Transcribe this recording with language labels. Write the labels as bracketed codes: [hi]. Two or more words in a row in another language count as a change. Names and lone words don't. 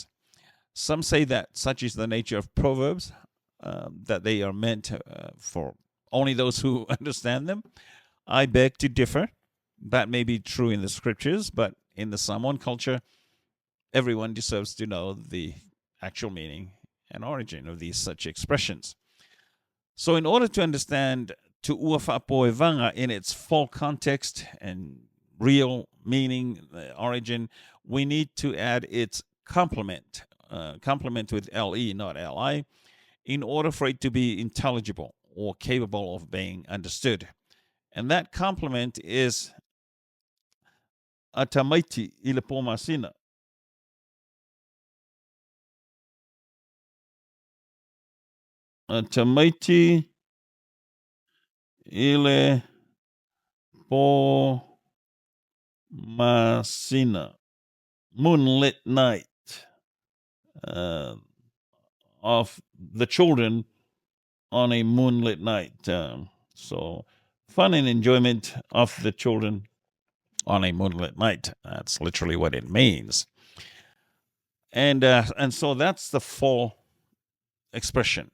[en] Some say that such is the nature of proverbs, that they are meant for only those who understand them. I beg to differ. That may be true in the scriptures, but in the Samoan culture, everyone deserves to know the actual meaning and origin of these such expressions. So in order to understand [sm] tu'ua wha'apo evanga [en] in its full context and real meaning, origin, we need to add its complement with LE, not LI, in order for it to be intelligible or capable of being understood. And that complement is [sm] atamaiti i le pōmasina. Atamaiti i le pōmasina. [en] Moonlit night. Of the children on a moonlit night. So fun and enjoyment of the children on a moonlit night. That's literally what it means. And so that's the full expression.